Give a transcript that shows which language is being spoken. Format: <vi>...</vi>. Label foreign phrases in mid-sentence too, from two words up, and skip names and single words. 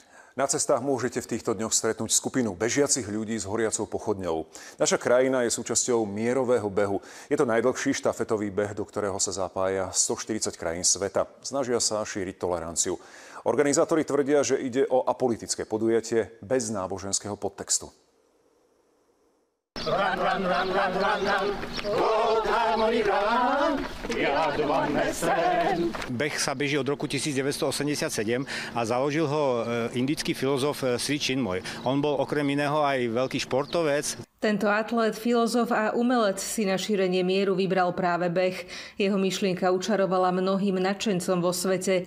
<sk>Na cestách môžete v týchto dňoch stretnúť skupinu bežiacich ľudí s horiacou pochodňou. Naša krajina je súčasťou mierového behu. Je to najdlhší štafetový beh, do ktorého sa zapája 140 krajín sveta. Snažia sa šíriť toleranciu. Organizátori tvrdia, že ide o apolitické podujatie bez náboženského podtextu.</sk> <en>Run, run, run, run, run, run. Old Harmony run.</en> <sk>Beh sa beží od roku 1987 a založil ho indický filozof Sri Chinmoy. On bol okrem iného aj veľký športovec. Tento atlét, filozof a umelec si na šírenie mieru vybral práve beh. Jeho myšlienka učarovala mnohým nadšencom vo svete.</sk>